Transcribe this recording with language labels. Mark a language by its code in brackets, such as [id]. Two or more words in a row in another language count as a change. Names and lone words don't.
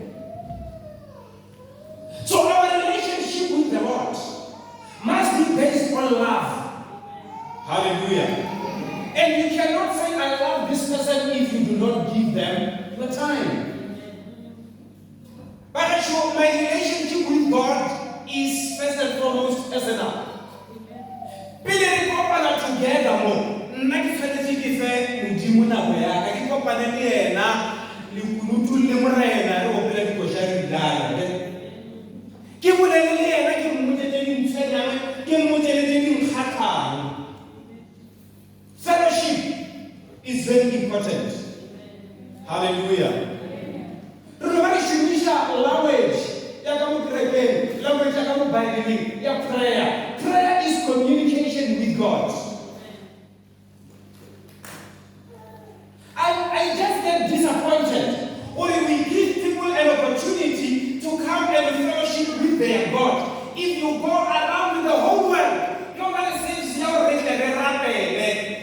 [en] So our relationship with the Lord must be based on love. Hallelujah. And you cannot say, I love this person if you do not give them the time. But relationship with God is first and foremost personal. [tn] Pele re kopana together mo, nna ke tshwanetse ke fe modimo nako ya ka ke kopane le yena le kunutu le morena re opela dikoša re dala ke bolele le yena ke mmotse tse dintshwenyana ke mmotse le tse dinkgatlhang. [en] Fellowship is very important. Hallelujah. [tn] Re ba re shumisha language ya ka mo kerekeng, language ya ka mo Bible ya prayer. [en] Prayer is communication with God. I just get disappointed when we give people an opportunity to come and fellowship with their God. If you go around the whole world, nobody says you're already a rapper.